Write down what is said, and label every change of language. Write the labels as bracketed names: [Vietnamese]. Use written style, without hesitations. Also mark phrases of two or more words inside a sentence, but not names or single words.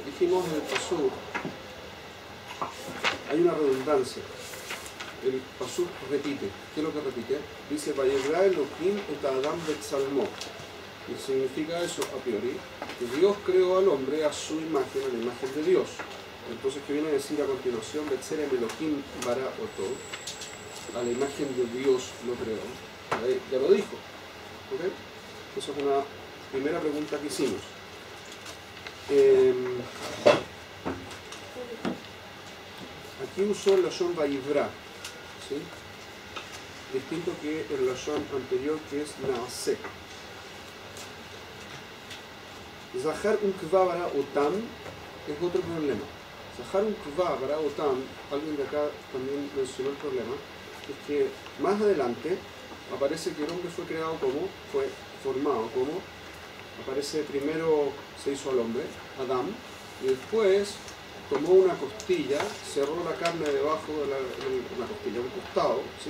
[Spanish] Dijimos en el pasuk hay una redundancia. El pasuk repite. ¿Qué es lo que repite? [Hebrew] Dice ויברא אלהים אדם בצלמו. [Spanish] Y significa eso a priori, que Dios creó al hombre a su imagen, a la imagen de Dios. Entonces, ¿qué viene a decir a continuación? [Hebrew] בצלם אלהים ברא אותו, [Spanish] a la imagen de Dios lo creó. Ya lo dijo. ¿Okay? Esa es una primera pregunta que hicimos. Aquí usó el lashon vayivra, ¿sí? Distinto que el lashon anterior, que es naaseh. [Hebrew] זכר ונקבה ברא אותם es otro problema. זכר ונקבה ברא אותם, [Spanish] alguien de acá también mencionó el problema, es que más adelante aparece que el hombre fue creado como, fue formado como, aparece primero se hizo al hombre, Adam, y después tomó una costilla, cerró la carne debajo de una costilla, un costado, ¿sí?